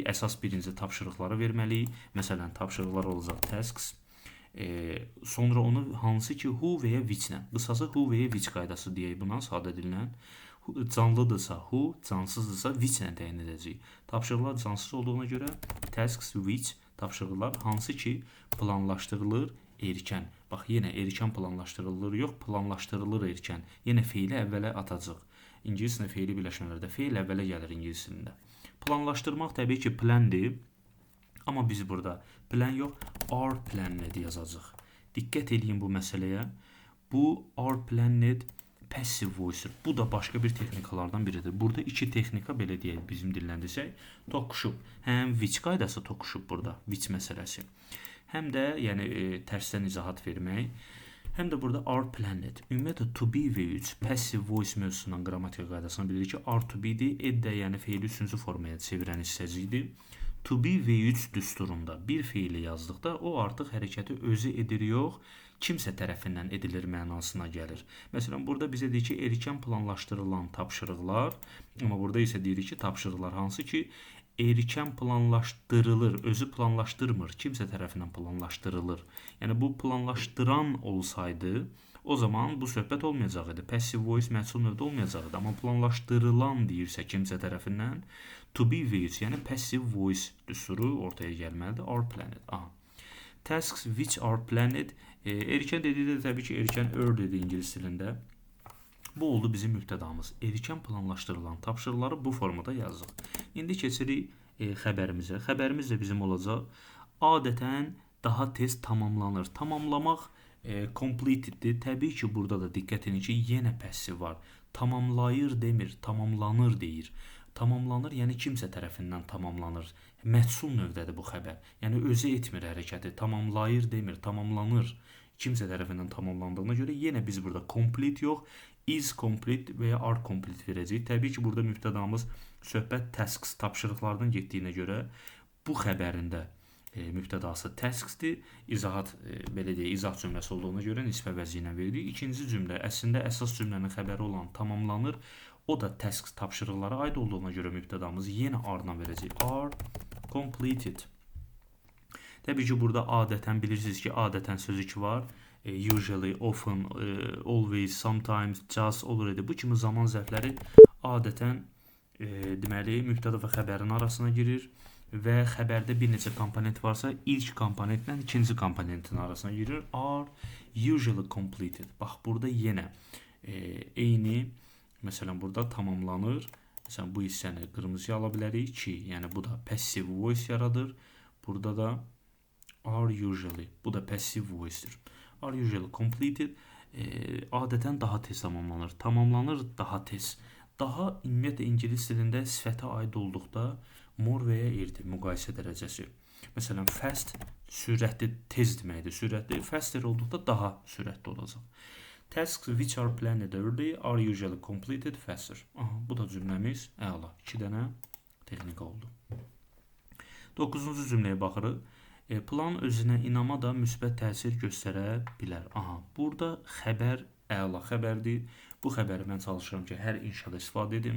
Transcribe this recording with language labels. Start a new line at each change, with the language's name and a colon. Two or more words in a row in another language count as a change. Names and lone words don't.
Azerbaijani: Əsas birinci tapşırıqları verməliyik. Məsələn, tapşırıqlar olacaq tasks. Sonra onu hansı ki who və ya which ilə, qısası who və ya which qaydası deyək buna sadə dillə. Canlıdırsa who, cansızdırsa which ilə təyin edəcəyik. Tapşırıqlar cansız olduğuna görə
English: tasks which
Azerbaijani: tapşırıqlar hansı ki planlaşdırılır erkən. Bax, yenə erkən planlaşdırılır yox, planlaşdırılır erkən. Yenə feili əvvələ atacaq. İngiliscə feili birləşmələrdə feil əvvələ gəlir ingiliscəsində. Planlaşdırmaq təbii ki plandır. Amma biz burada plan yox,
English: are planned yazacaq.
Azerbaijani: Diqqət edin bu məsələyə. Bu
English: are planned passive voice.
Azerbaijani: Bu da başqa bir texnikalardan biridir. Burada iki texnika belə deyək bizim dilləndisək, toqquşub. Həm which qaydası toqquşub burada, which məsələsi. Həm də yəni tərsdən izahat vermək. Həm də burada
English: are planned.
Azerbaijani: Ümumiyyətlə
English: to be
Azerbaijani: və üç
English: passive voice
Azerbaijani: mövzusundan qrammatika qaydasına bilir ki,
English: are to be-dir.
Azerbaijani: Ed də yəni feili üçüncü formaya çevirən hissəcikdir.
English: To be
Azerbaijani: və üç düsturunda bir feili yazdıqda o artıq hərəkəti özü edir yox, kimsə tərəfindən edilir mənasına gəlir. Məsələn, burada bizə deyir ki, erkən planlaşdırılan tapşırıqlar, amma burada isə deyir ki, tapşırıqlar hansı ki erkən planlaşdırılır, özü planlaşdırmır, kimsə tərəfindən planlaşdırılır. Yəni bu planlaşdıran olsaydı, o zaman bu söhbət olmayacaq idi.
English: Passive voice
Azerbaijani: məhsul növdə olmayacaq idi. Amma planlaşdırılan deyirsə kimsə tərəfindən,
English: to be with,
Azerbaijani: yəni
English: passive voice
Azerbaijani: düsturu ortaya gəlməlidir.
English: Are planned. Aha. Tasks which are planned.
Azerbaijani: Erkən dedikdə təbii ki, erkən dedi ingilis dilində. Bu oldu bizim mübtədamız. Erkən planlaşdırılan tapşırıqları bu formada yazırıq. İndi keçirik xəbərimizə. Xəbərimiz də bizim olacaq. Adətən daha tez tamamlanır. Tamamlamaq completeddir. Təbii ki, burada da diqqət edin ki, yenə passiv var. Tamamlayır demir, tamamlanır deyir. Tamamlanır, yəni kimsə tərəfindən tamamlanır. Məhsul növdədir bu xəbər. Yəni özü etmir hərəkəti. Tamamlayır demir, tamamlanır. Kimsə tərəfindən tamamlandığına görə yenə biz burada complete yox,
English: is complete
Azerbaijani: və ya
English: are complete
Azerbaijani: verəcəyik. Təbii ki, burada mübtədamız söhbət tasks tapşırıqlardan getdiyinə görə bu xəbərində mübtədası tasksdir. İzahat belə deyək, izah cümləsi olduğuna görə nisbə vəzi ilə veririk. İkinci cümlə əslində əsas cümlənin xəbəri olan tamamlanır. O da tasks tapşırıqlara aid olduğuna görə mübtədamızı yenə are-la verəcək.
English: Are completed.
Azerbaijani: Təbii ki, burada adətən bilirsiniz ki, adətən sözü ki var.
English: Usually, often, always, sometimes, just, already.
Azerbaijani: Bu kimi zaman zərfləri adətən deməli mübtəda və xəbərin arasına girir və xəbərdə bir neçə komponent varsa, ilk komponentlə ikinci komponentin arasına girir.
English: Are usually completed.
Azerbaijani: Bax, burada yenə eyni. Məsələn, burada tamamlanır. Məsələn, bu hissəni qırmızıya ala bilərik ki, yəni bu da
English: passive voice
Azerbaijani: yaradır. Burada da
English: are usually,
Azerbaijani: bu da
English: passive voice-dir. Are usually completed,
Azerbaijani: adətən daha tez tamamlanır. Tamamlanır daha tez. Daha ümumiyyətlə ingilis dilində sifətə aid olduqda more və ya irdir, müqayisə dərəcəsi. Məsələn, fast sürətli, tez deməkdir. Sürətli, faster olduqda daha sürətli olacaq.
English: Tasks which are planned early are usually completed faster.
Azerbaijani: Aha, bu da cümləmiz əla. 2 dənə texnika oldu. 9-cu cümləyə baxırıq. Plan özünə inama da müsbət təsir göstərə bilər. Aha, burada xəbər əla xəbərdir. Bu xəbəri mən çalışıram ki, hər inşada istifadə edim.